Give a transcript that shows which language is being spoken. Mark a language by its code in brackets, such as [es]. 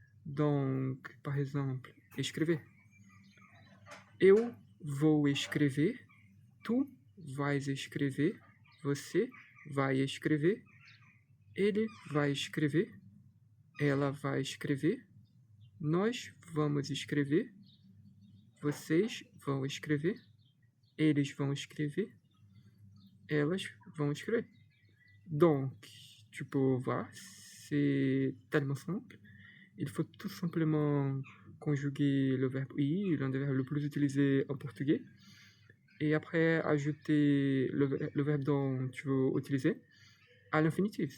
[fr] Donc, par exemple, escrever. [pt] Eu vou escrever, tu vais escrever, você vai escrever, ele vai escrever, ela vai escrever, nós vamos escrever, vocês vão escrever, eles vão escrever, elas vão escrever. [fr] Donc, tu peux voir, c'est tellement simple. Il faut tout simplement conjuguer le verbe i, l'un des verbes le plus utilisé en portugais, et après ajouter le verbe dont tu veux utiliser à l'infinitif.